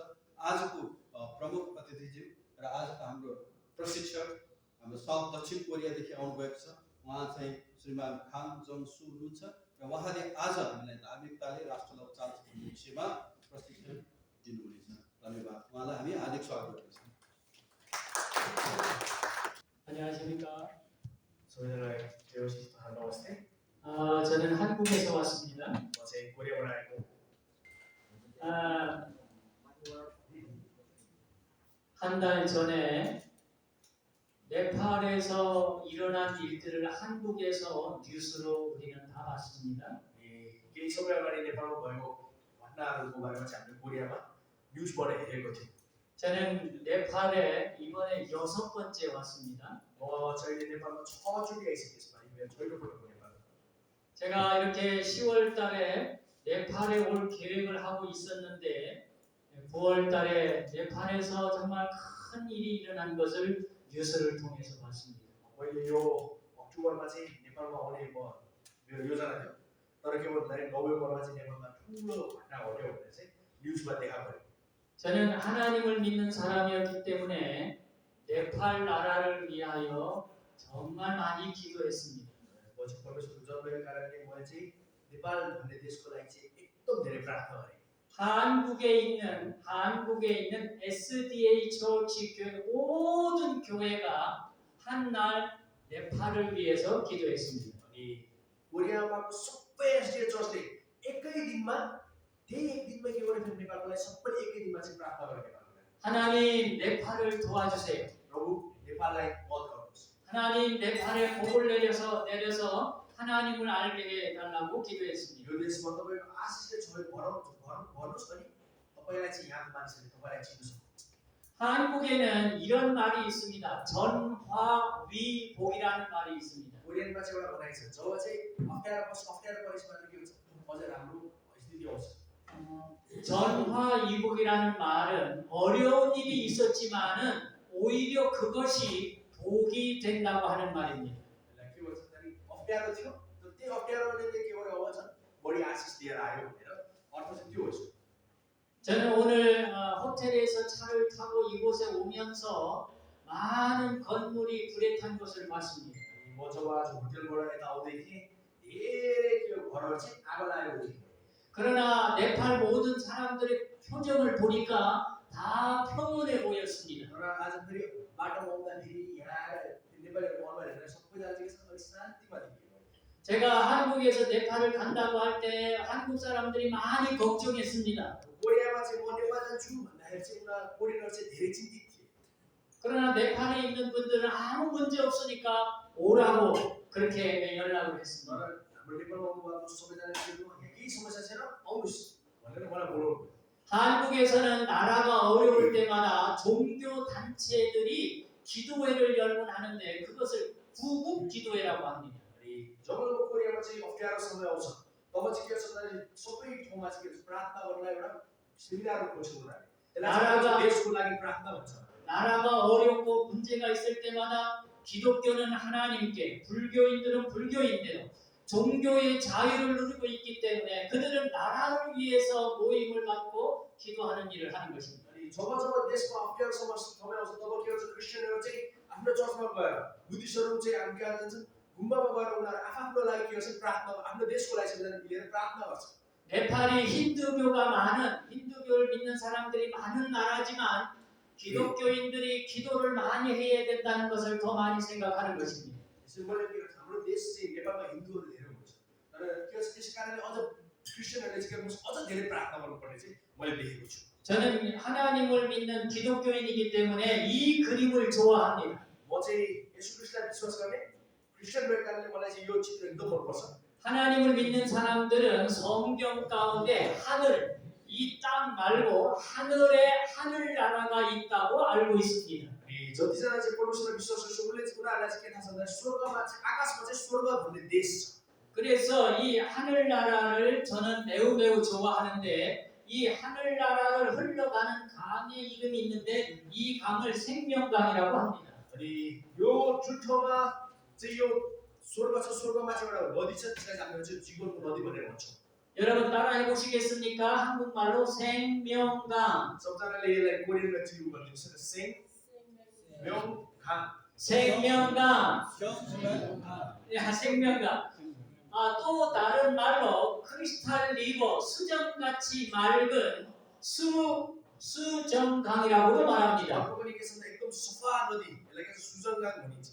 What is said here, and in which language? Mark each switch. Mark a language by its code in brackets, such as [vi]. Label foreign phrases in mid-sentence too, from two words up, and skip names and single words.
[ne] आजको प्रमुख अतिथिज्यू र आजको हाम्रो प्रशिक्षक हाम्रो साउथ दक्षिण कोरियादेखि आउनुभएको छ, उहाँ चाहिँ श्रीमान खान जोङ सु हुनुहुन्छ र उहाँले आज हामीलाई धार्मिकताले राष्ट्रलाई उचाल्छ भन्ने विषयमा प्रशिक्षण दिनुहुनेछ। धन्यवाद। उहाँलाई हामी हार्दिक स्वागत गर्छौँ। [ko] 안녕하십니까. [ne] नमस्ते। [ko] 저는 한국에서 왔습니다. [ne] चाहिँ कोरियाबाट आएको। [ko] 한 달 전에 네팔에서 일어난 일들을 한국에서 뉴스로 우리는 다 봤습니다. [ne] केही समय अगाडि नेपालमा भएको घटनाहरूको बारेमा चाहिँ हामीले कोरियामा न्युजबाट हेरेको थियौँ। [ko] 저는 네팔에 이번에 6번째 왔습니다. [ne] चाहिँ नेपालमा 6चोटि आइसकेको छु। मेरो पहिलोपटक नेपाल। [ko] 제가 이렇게 10월 달에 네팔에 올 계획을 하고 있었는데 9월 달에 네팔에서 정말 큰 일이 일어난 것을 뉴스를 통해서 봤습니다. [ne] मैले यो अक्टोबरमा चाहिँ नेपालमा आउने मेरो योजना थियो, तर के भन्दाखेरि नोभेम्बरमा चाहिँ नेपालमा ठुलो घटना घट्यो भनेर चाहिँ न्युजमा देखा पर्यो। [ko] 저는 하나님을 믿는 사람이었기 때문에 네팔 나라를 위하여 정말 많이 기도했습니다. [ne] म चाहिँ परमेश्वरको जन्मको कारणले मैले चाहिँ नेपाल भन्ने देशको लागि चाहिँ एकदम धेरै प्रार्थना गरेँ। [ko] 한국에 있는 SDA 처치 교회 모든 교회가 한 날 네팔을 위해서 기도했습니다. [ne] अनि कोरियामाको सबै एसडिए चर्चले एकै दिनमा त्यही एक दिनमा के गर्यो भने नेपालको लागि सबैले एकै दिनमा चाहिँ प्रार्थना गरे नेपालको लागि। [ko] 하나님 네팔을 도와주세요. [ne] प्रभु नेपाललाई मदत गर्नुहोस्। [ko] 하나님 네팔에 복을 내려서 하나님을 알게 해달라고 기도했습니다. [ne] यो देशमा तपाईको आशिषले छोएर भन्नुहोस् अनि तपाईलाई चाहिँ यहाँको मानिसहरूले तपाईलाई चिन्न सक्छ। [ko] 한국에는 이런 말이 있습니다. 전화위복이라는 말이 있습니다. [ne] कोरियनमा चाहिँ एउटा भनाइ छ, जब चाहिँ अप्ठ्यारो परेपछि मात्र के हुन्छ, अझ राम्रो स्थिति आउँछ। [ko] 전화위복이라는 말은 어려운 일이 있었지만은 오히려 그것이 복이 된다고 하는 말입니다. [ne] के भन्छ भने अप्ठ्यारो थियो, तर त्यो अप्ठ्यारोले के गर्यो अब झन् बढी आशिष लिएर आयो भनेर अर्थ चाहिँ त्यो हो। [ko] 저는 오늘 호텔에서 차를 타고 이곳에 오면서 많은 건물이 불에 탄 것을 봤습니다. [ne] म जब आज होटलबाट यता आउँदै थिएँ, धेरै त्यो घरहरू चाहिँ आगो लागेको थियो। [ko] 그러나 네팔 모든 사람들의 표정을 보니까 다 평온해 보였습니다. [ne] तर आज फेरि बाटोमा आउँदाखेरि यहाँ नेपालीहरूको अनुहार हेरेर सबैजना चाहिँ अलिक शान्तिमा देखियो। [ko] 제가 한국에서 네팔을 간다고 할 때 한국 사람들이 많이 걱정했습니다. [ne] कोरियामा चाहिँ म नेपाल जान्छु भन्दाखेरि चाहिँ कोरियनहरु चाहिँ धेरै चिन्तित थिए। [ko] 그러나 네팔에 있는 분들은 아무 문제 없으니까 오라고 그렇게 연락을 했습니다. [ne] तर हाम्रो नेपालमा आउनुभएको सबैजनाले यहाँ केही समस्या छैन आउनुहोस् भनेर मलाई बोलाउनु। [ko] 한국에서는 나라가 어려울 때마다 종교 단체들이 기도회를 열곤 하는데 그것을 구국 기도회라고 합니다. [ne] अनि जब कोरियामा चाहिँ अप्ठ्यारो समय आउँछ तब चाहिँ के गर्छ भन्दाखेरि सबै ठाउँमा चाहिँ के प्रार्थना गर्नलाई एउटा सुविधाहरू खोज्छ उनीहरूले। त्यसलाई देशको लागि प्रार्थना भन्छ। [ko] 나라가 어렵고 문제가 있을 때마다 기독교는 하나님께, 불교인들은 불교인대로 종교의 자유를 누리고 있기 때문에 그들은 나라를 위해서 모임을 갖고 기도하는 일을 하는 것입니다. [ne] अनि जब देशमा अप्ठ्यारो समय आउँछ तब के गर्छ क्रिस्चियनहरु चाहिँ आफ्नो चर्चमा गएर, बुद्धिस्टहरु चाहिँ हामी कहाँ जान्छन् गुम्बामा गएर उनीहरु आफ्नो लागि के गर्छन् प्रार्थना, आफ्नो देशको लागि सबैजना मिलेर प्रार्थना गर्छन्। [ko] 네팔이 힌두교를 믿는 사람들이 많은 나라지만 기독교인들이 기도를 많이 해야 된다는 것을 더 많이 생각하는 것입니다. [ne] यसो मैले के गर्छ हाम्रो देश चाहिँ नेपालमा हिन्दूहरु धेरै हुनुहुन्छ। तर के गर्छ त्यसकारणले अझ क्रिस्चियनहरुले चाहिँ के गर्छ अझ धेरै प्रार्थना गर्नुपर्ने चाहिँ मैले देखेको छु। [ko] 저는 하나님을 믿는 기독교인이기 때문에 이 그림을 좋아합니다. [ne] म चाहिँ येशू ख्रीष्टलाई विश्वास गर्ने क्रिस्चियन भएको कारणले मलाई चाहिँ यो चित्र एकदम मनपर्छ। [ko] 하나님을 믿는 사람들은 성경 가운데 하늘, 이 땅 말고 하늘에 하늘나라가 있다고 알고 있습니다. [ne] अनि जतिजना चाहिँ परमेश्वरमा विश्वास गर्छ उनीहरूलाई चाहिँ के थाहा छ भन्दा स्वर्गमा चाहिँ आकाशमा चाहिँ स्वर्ग भन्ने देश छ। [ko] 그래서 이 하늘나라를 저는 매우 좋아하는데 이 하늘나라를 흘러가는 강의 이름이 있는데 이 강을 생명강이라고 합니다. [ne] अनि यो जुठोमा चाहिँ यो स्वर्ग छ स्वर्गमा चाहिँ एउटा नदी छ त्यसलाई चाहिँ हामीले चाहिँ जीवनको नदी भनेर भन्छौँ [ko] 여러분 따라해 보시겠습니까? 한국말로 생명강. [ne] सबजनाले यसलाई कोरियनमा चिउ भनिन्छ [ko] 생명강. 야, 생명강. 또 다른 말로 [en] crystal river, [ko] 수정같이 맑은 수정강이라고도 말합니다. [ne] अर्को पनि के छ भन्दा एकदम सफा नदी यसलाई के सुजनगाङ भनिन्छ